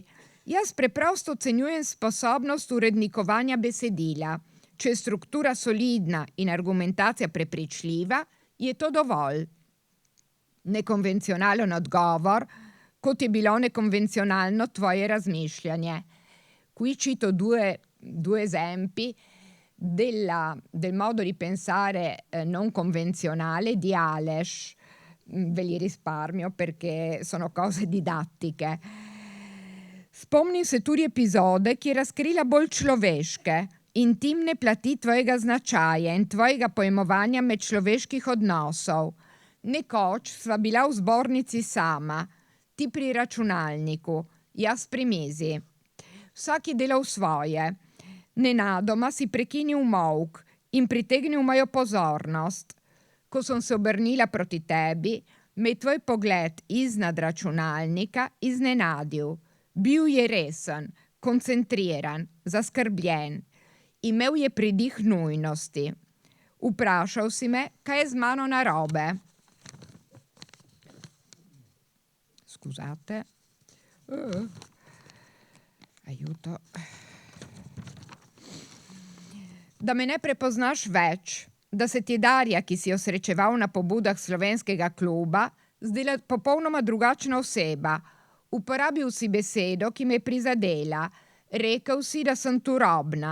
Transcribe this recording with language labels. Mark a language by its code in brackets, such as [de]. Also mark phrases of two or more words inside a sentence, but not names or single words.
[sl] Jaz preprosto ocenjujem sposobnost urednikovanja besedila. Če je struktura solidna in argumentacija prepričljiva, je to dovolj. Nekonvencionalen odgovor, kot je bilo nekonvencionalno tvoje razmišljanje. [it] Qui cito due esempi del modo di pensare non convenzionale di Aleš. Ve li risparmio perché sono cose didattiche. [sl] Spomnim se tudi epizode, ki razkrila bolj človeške, intimne plati tvojega značaja in tvojega pojmovanja medčloveških odnosov. Nekoč sva bila v zbornici sama, ti pri računalniku, jaz pri mizi. Vsak je delal svoje. Nenadoma si prekinil molk in pritegnil mojo pozornost. Ko sem se obrnila proti tebi, me je tvoj pogled iznad računalnika iznenadil. Bil je resen, koncentriran, zaskrbljen. Imel je pridih nujnosti. Vprašal si me, kaj je z mano narobe. [it] Scusate. Aiuto. [sl] Da me ne prepoznaš več, da se ti Darja, ki si jo srečeval na pobudah slovenskega kluba, zdela popolnoma drugačna oseba. Uporabil si besedo, ki me je prizadela. Rekel si, da sem turobna.